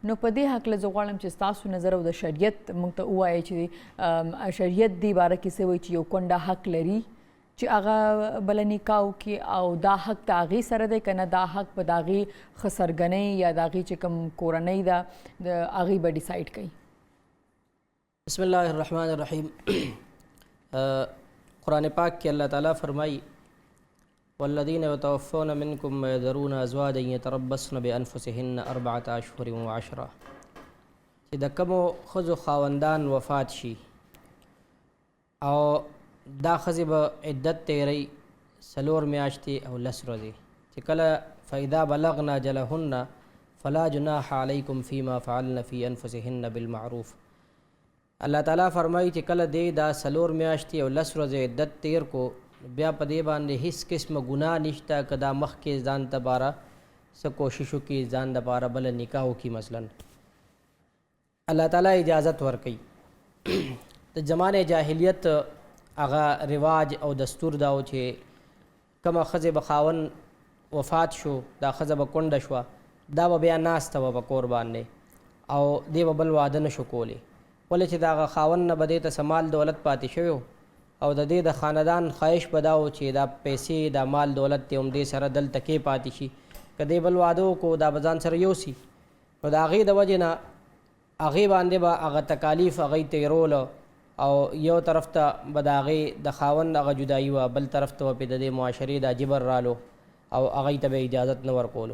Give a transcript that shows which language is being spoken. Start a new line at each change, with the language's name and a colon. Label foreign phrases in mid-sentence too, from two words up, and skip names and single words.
Pashto: نو په دې هکله زه غواړم چې ستاسو نظر او د شریعت موږ ته ووایئ چې شریعت دې باره کې څه وایي چې یو کونډه حق لري چې هغه بله نکاح وکړي او دا حق د هغې سره دی که نه دا حق به د هغې ښه سرګنۍ یا د هغې چې کوم کورنۍ ده د هغې به ډیسایډ کوي.
Arabic: بسم اللہ الرحمن الرحیم.
Pashto: قرآن پاک کې اللہ تعالیٰ فرمائی
Arabic: والذین یتوفون منکم ویذرون ازواجا یتربصن بانفسهن 4 اشهر و10
Pashto: چې د کومو ښځو خاوندان وفات شي او دا ښځې به عدت تیری 4 میاشتې او 10 ورځې چې کله
Arabic: فاذا بلغنا اجلهن فلا جناح علیکم فیما فعلن فی انفسهن بالمعروف.
Pashto: اللہ تعالیٰ فرمایي چې کله دی دا 4 میاشتې او 10 ورځې عدت تیر کو بیا په دې باندې هیڅ قسمه ګناه نشته که دا مخکې ځان دپاره څه کوشش وکړي ځان دپاره بله نکاح وکړي. مثلا اللہ تعالیٰ اجازت ورکوي. د زمانې جاهلیت هغه رواج او دستور دا و چې کومه ښځې به خاوند وفات شو دا ښځه به کونډه شوه دا به بیا ناسته وه په کور باندې او دی به بل واده نه شو کولی ولې چې د هغه خاوند نه به دې ته څه مال دولت پاتې شوی او د دې د خاندان خواهش به دا و چې دا پیسې دا مال دولت دی همدې سره دلته کې پاتې شي که دی بل واده وکړو دا به ځان سره یوسي نو د هغې د وجې نه هغې باندې به هغه تکالیف هغې تیروله او یو طرف ته به د هغې د خاوند هغه جدایي وه بل طرف ته به پې د دې معاشرې دا جبر رالو او هغې ته به اجازت نه ورکولو.